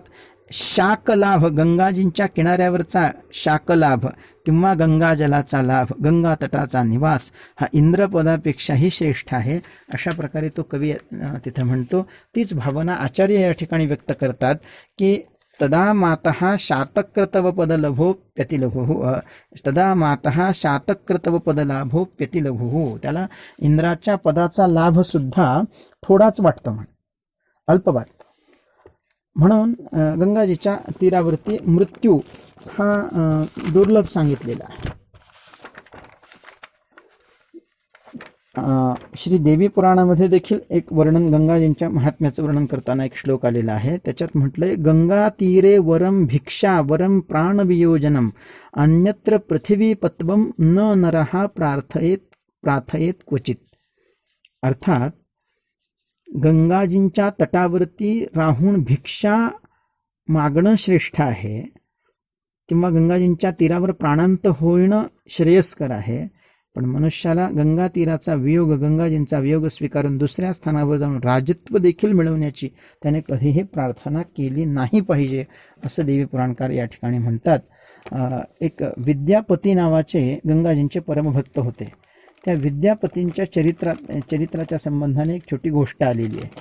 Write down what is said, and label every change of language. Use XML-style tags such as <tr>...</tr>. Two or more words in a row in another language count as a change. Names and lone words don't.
<mr>अर्थात शाकलाभ, गंगाजींच्या किनाऱ्यावरचा शाकलाभ किंवा गंगाजलाचा लाभ, गंगा तटाचा निवास हा इंद्रपदापेक्षाही श्रेष्ठ आहे, अशा प्रकारे तो कवी तिथं म्हणतो. तीच भावना आचार्य या ठिकाणी व्यक्त करतात की</mr> <sa>तदा मातः शातक्रतव पदलभोप्यतिलघुः, तदा मातः शातक्रतव पदलाभोप्यतिलघुः.</sa> <mr>त्याला इंद्राच्या पदाचा लाभ सुद्धा थोडाच वाटतो, अल्प वाटतो. म्हणून गंगाजीच्या तीरावरती मृत्यू हा दुर्लभ सांगितलेला आहे. श्री देवी पुराणामध्ये देखील एक वर्णन, गंगाजींच्या महात्म्याचं वर्णन करताना एक श्लोक आलेला आहे. त्याच्यात म्हटलंय,</mr> <sa>गंगा तीरे वरम भिक्षा वरम प्राणवियोजनम अन्यत्र पृथिवीपत्वम न नरहा प्रार्थयेत क्वचित.</sa> <mr>अर्थात गंगाजींच्या तटावरती राहून भिक्षा मागणं श्रेष्ठ आहे किंवा गंगाजींच्या तीरावर प्राणांत होणं श्रेयस्कर आहे, पण मनुष्याला गंगा तीराचा वियोग, गंगाजींचा वियोग स्वीकारून दुसऱ्या स्थानावर जाऊन राजत्व देखील मिळवण्याची त्याने कधीही प्रार्थना केली नाही पाहिजे, असं देवी पुराणकार या ठिकाणी म्हणतात. एक विद्यापती नावाचे गंगाजींचे परमभक्त होते. त्या विद्यापतींच्या चरित्राच्या संबंधाने एक छोटी गोष्ट आलेली आहे.</mr>